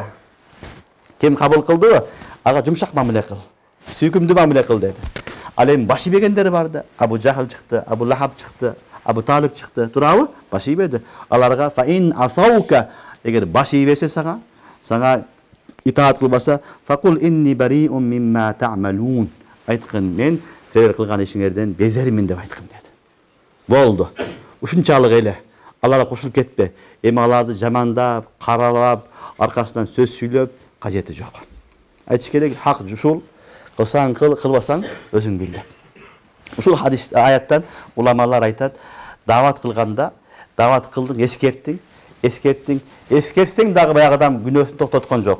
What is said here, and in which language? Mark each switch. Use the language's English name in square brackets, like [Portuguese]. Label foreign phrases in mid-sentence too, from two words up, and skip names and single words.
[Kyrgyz] Ким кабыл кылды? Ага жумшак мамиле кыл. Сүйкүмдүү мамиле кыл деди. Ал эми баш ийбегендер барды. Абу Жахл чыкты, Абу Лахаб чыкты, Абу Талиб чыкты. Турабы? Баш ийбеди. Аларга [Arabic] فإن عصوك, [Kyrgyz] эгер баш ийбесе сага итаат кылбаса, [Arabic] فقل إني بريء مما تعملون. [Kyrgyz] Айткын, мен силер кылган ишиңерден безермин деп айткын деди. Болду. Ушунчалык эле. Аларга кошулуп кетпе. Эми аларды жамандап, каралап, аркасынан сөз сүйлөп кажети жок. Айтыш керек, хак ушул. Кылсаң кыл, кылбасаң өзүң бил деп. Ушул хадис аяттан уламалар айтат, дават кылганда, дават кылдың, эскертсең дагы баягы адам күнөөсүн токтоткон жок.